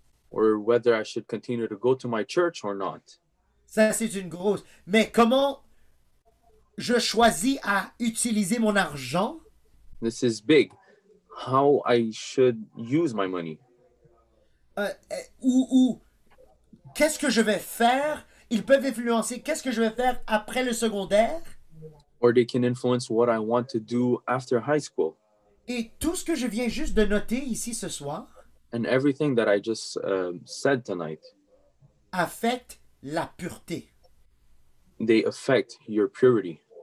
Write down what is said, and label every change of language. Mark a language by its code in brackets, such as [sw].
[en] or whether I should continue to go to my church or not. [fr] Ça, c'est une grosse. Mais comment je choisis à utiliser mon argent? [en] This is big. How I should use my money, [fr] Ou qu'est-ce que je vais faire? Ils peuvent influencer qu'est-ce que je vais faire après le secondaire. [en] or they can influence what I want to do after high school. [fr] Et tout ce que je viens juste de noter ici ce soir [en] And everything that I just said tonight [fr] affectent la pureté. [en] They affect your purity.